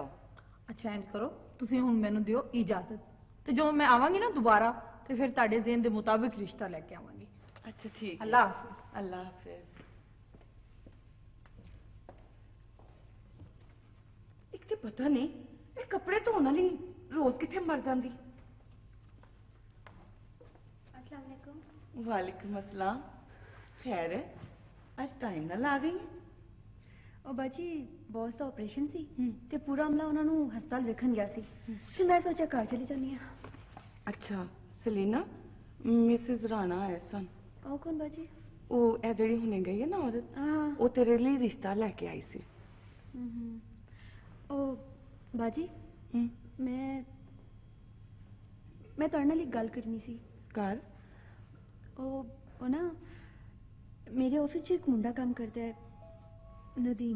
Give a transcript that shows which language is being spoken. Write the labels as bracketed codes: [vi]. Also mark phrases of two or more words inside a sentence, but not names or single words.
[pa] ਅੱਛਾ ਇੰਜ ਕਰੋ ਤੁਸੀ ਹੁਣ ਮੈਨੂੰ ਦਿਓ ਇਜਾਜ਼ਤ ਤੇ ਜੋ ਮੈਂ ਆਵਾਂਗੀ ਨਾ ਦੋਬਾਰਾ ਤੇ ਫਿਰ ਤਾਡੇ ਜ਼ਹਨ ਦੇ ਮੁਤਾਬਿਕ ਰਿਸ਼ਤਾ ਲੇਕੇ ਆਵਾਂਗੀ। [hi] अच्छा ठीक है। [pa] ਅੱਲਾਹ ਹਾਫ਼ਿਜ਼। ਅੱਲਾਹ ਹਾਫ਼ਿਜ਼। ਏਕ ਤੇ ਪਤਾ ਨਹੀਂ ਯੇ ਕਪੜੇ ਧੋਨੇ ਵਾਲੀ ਰੋਜ਼ ਕਿੱਥੇ ਮਰ ਜਾਂਦੀ। ਅੱਸਲਾਮ ਵਾਲੇਕੁਮ। ਵਾਲੇਕੁਮ ਅੱਸਲਾਮ। ਖ਼ੈਰ ਹੈ ਆਜ ਟਾਈਮ ਨਾ ਲਾ ਗਈ। ਓ ਬਾਜੀ ਬੌਸ ਦਾ ਆਪਰੇਸ਼ਨ ਸੀ ਤੇ ਪੂਰਾ ਅਮਲਾ ਉਹਨਾਂ ਨੂੰ ਹਸਪਤਾਲ ਵੇਖਣ ਗਿਆ ਸੀ ਤੇ ਮੈਂ ਸੋਚਿਆ ਘਰ ਚਲੀ ਜਾਂਦੀ ਆ। ਅੱਛਾ ਸਲੀਨਾ ਮਿਸੇਸ ਰਾਣਾ ਆਏ ਸਨ। ਉਹ ਕੌਣ ਬਾਜੀ? ਉਹ ਇਹ ਜਿਹੜੀ ਹੁਣੇ ਗਈ ਹੈ ਨਾ ਔਰਤ, ਉਹ ਤੇਰੇ ਲਈ ਰਿਸ਼ਤਾ ਲੈ ਕੇ ਆਈ ਸੀ। ਉਹ ਬਾਜੀ ਮੈਂ ਤੁਹਾਡੇ ਨਾਲ ਇੱਕ ਗੱਲ ਕਰਨੀ ਸੀ। ਕਰ। ਉਹ ਨਾ ਮੇਰੇ ਆਫਿਸ 'ਚ ਇੱਕ ਮੁੰਡਾ ਕੰਮ ਕਰਦਾ ਹੈ नदीम।